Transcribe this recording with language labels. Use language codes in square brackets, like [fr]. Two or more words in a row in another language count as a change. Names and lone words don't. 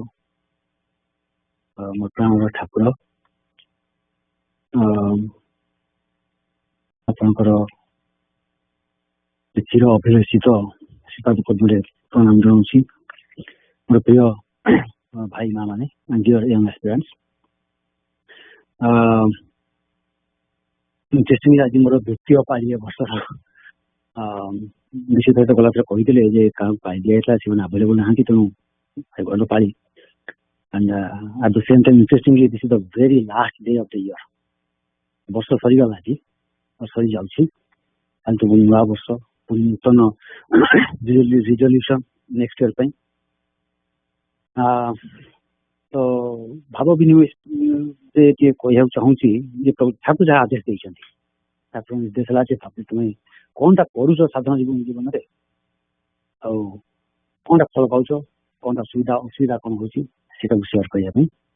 [or] Motramara Takura. ଆପଣଙ୍କର ଚିର ଅଭିଳଷିତ ଶ୍ରୀପାଦ ପଦ୍ମରେ ପ୍ରଣାମ ଜଣାଉଛି। ମୋର ପ୍ରିୟ ଭାଇ ମା ମାନେ, [en] dear young aspirants, [or] ଇଣ୍ଟରେଷ୍ଟିଂଲି ଆଜି ମୋର ଦ୍ୱିତୀୟ ପାଳି ଏ ବର୍ଷର। ନିଶ୍ଚିତ ଭାବେ ଗଲାଥର କହିଥିଲେ ଯେ କାହାକୁ ପାଳି ଦିଆଯାଇଥିଲା, ସେମାନେ ଆଭେଲେବୁଲ ନାହାନ୍ତି, ତେଣୁ ଭଲ ପାଳି। [en] And at the same time, interestingly, this is the very last day of the year. [or] ବର୍ଷ ସରିଗଲା ଆଜି, ସରି ଯାଉଛି। କିନ୍ତୁ ନୂଆ ବର୍ଷ, ପୁଣି ନୂତନ [en] resolution next year [or] ପାଇଁ। ତ ଭାବ ବିନିମୟ ଟିକେ କହିବାକୁ ଚାହୁଁଛି ଯେ ଠାକୁର ଯାହା ଆଦେଶ ଦେଇଛନ୍ତି, ଠାକୁର ନିର୍ଦ୍ଦେଶ ହେଲା ଯେ ତୁମେ କଣଟା କରୁଛ ସାଧାରଣ ଜୀବନରେ, ଆଉ କଣଟା ଫଳ ପାଉଛ, କଣଟା ଅସୁବିଧା କଣ ହଉଛି, ସେଟାକୁ ସେୟାର କରିବା ପାଇଁ।